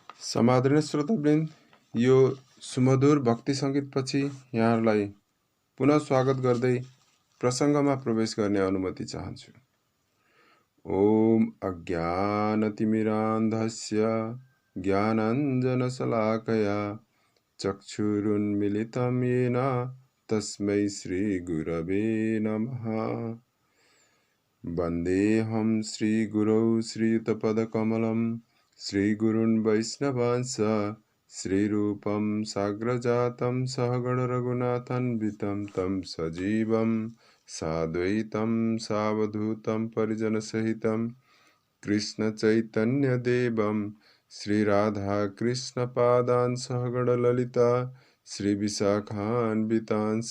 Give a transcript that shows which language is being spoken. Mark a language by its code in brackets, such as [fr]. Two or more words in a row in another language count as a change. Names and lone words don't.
[ne] समादरणीय श्रोतावृन्द, यो सुमधुर भक्ति सङ्गीतपछि यहाँहरूलाई पुनः स्वागत गर्दै प्रसङ्गमा प्रवेश गर्ने अनुमति चाहन्छु। [sa] ओम अज्ञानतिमिरान्धस्य ज्ञानाञ्जनशलाकया चक्षुरुन्मिलितं येन तस्मै श्रीगुरवे नमः। वन्देऽहं श्रीगुरौ श्रीयुतपदकमलं श्रीगुरून् वैष्णवांश्च श्रीरूपं साग्रजातं सहगणरघुनाथान्वितं तं सजीवं साद्वैतं सावधूतं परिजनसहितं कृष्णचैतन्यदेवं श्रीराधाकृष्णपादान् सहगणललिता श्रीविशाखान्वितांश्च।